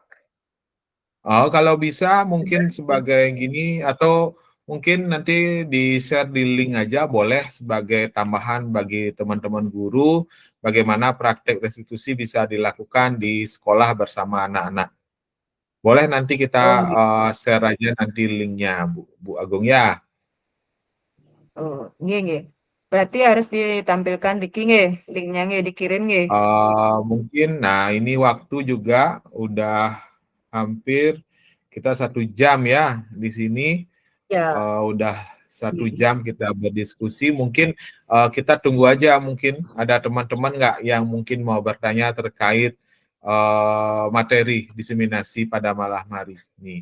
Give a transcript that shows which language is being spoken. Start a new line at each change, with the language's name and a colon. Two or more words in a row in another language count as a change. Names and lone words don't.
Indonesian: Oh, kalau bisa mungkin sebagai gini, atau mungkin nanti di-share di link aja boleh sebagai tambahan bagi teman-teman guru bagaimana praktek restitusi bisa dilakukan di sekolah bersama anak-anak. Boleh nanti kita Oh, gitu. share aja nanti linknya, Bu Agung ya. Oh, nggih. Berarti harus ditampilkan Diki nggih, linknya nggih dikirim nggih. Mungkin, nah ini waktu juga udah hampir kita 1 jam ya di sini. Ya. Udah 1 jam kita berdiskusi. Mungkin kita tunggu aja, mungkin ada teman-teman nggak yang mungkin mau bertanya terkait materi diseminasi pada malam hari ini.